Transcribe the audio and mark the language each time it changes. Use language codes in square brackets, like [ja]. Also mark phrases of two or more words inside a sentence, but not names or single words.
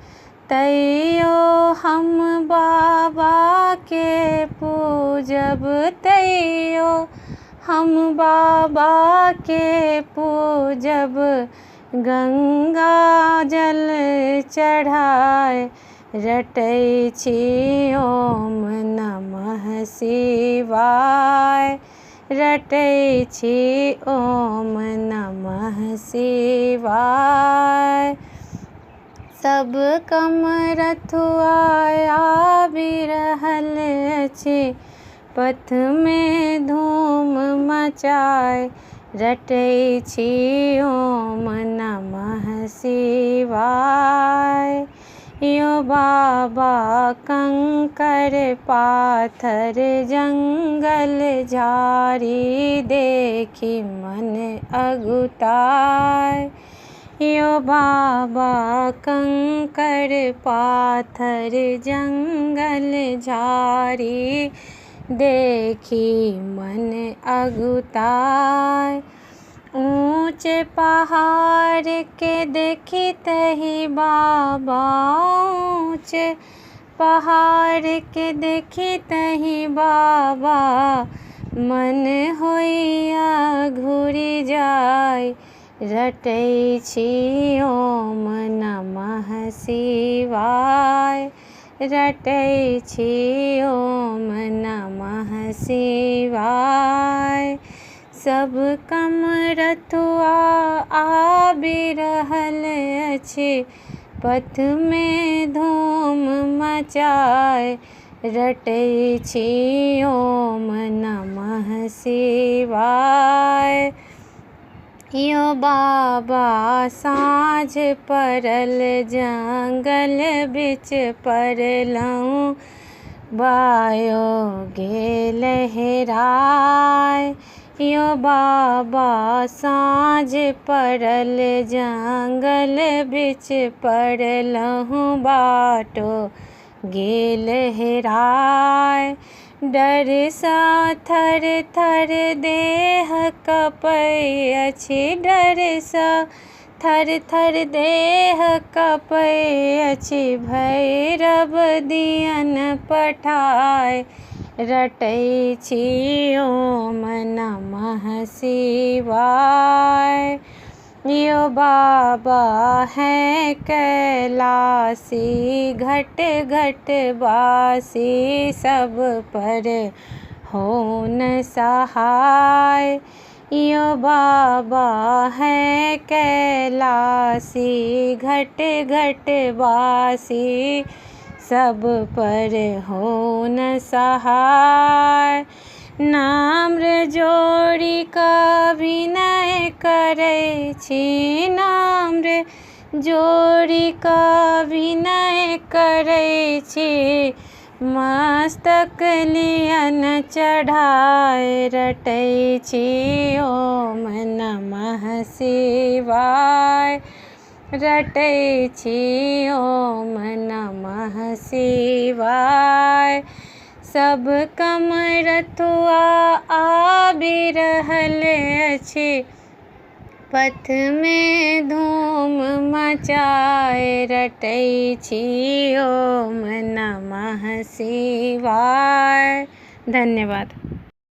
[mai] तैयो हम बाबा के पूजब, तैयो हम बाबा के पूजब, गंगा जल चढ़ाए रटै छी, [sa] ओम नमः शिवाय [mai] रटै छी, [sa] ओम नमः शिवाय। [mai] सब कमरथुआ आबि रहल अछि, पथ में धूम मचाए रटै छी, [sa] ओम नमः शिवाय। [mai] यो बाबा कंकर पाथर जंगल झाड़ी देखी मन अगुताए। यो बाबा कंकर पाथर जंगल झाड़ी देखी मन अगुताए। ऊंचे पहाड़ के देखी तही बाबा, ऊंचे पहाड़ के देखी तही बाबा, मन होइया घुरि जाय रटै छी, [sa] ओम नमः शिवाय रटै छी, ओम नमः शिवाय। [mai] सब कमरथुआ आबि रहल अछि, पथ में धूम मचाए रटै छी, [sa] ओम नमः शिवाय। [mai] यो बाबा साँझ पड़ल जंगल बिच पड़लहुँ, बायो गेल हेराय। यो बाबा साँझ पड़ल जंगल बिच पड़लहुँ, बाटो गेल हेराय। डर सा थर थर देह कँपै अछि, डर सा थर थर देह कँपै अछि, भैरव दियन पठाए रटै छी, [sa] ओम नमः शिवाय। [mai] यो बाबा हैं कैलासी घट घट वासी, सब पर हो न सहाय। यो बाबा हैं कैलासी घट घट वासी, सब पर हो न सहाय। नाम्र जोड़ी कऽ विनय करै छी, नाम्र जोड़ी कऽ विनय करै छी, मस्तक लियन चढ़ाए रटै छी, [sa] ओम नमः शिवाय [mai] रटै छी, [sa] ओम नमः शिवाय। [mai] सब कमरथुआ आबि रहल अछि, पथ में धूम मचाए रटै छी [sa] ओम नमः शिवाय। [mai] धन्यवाद।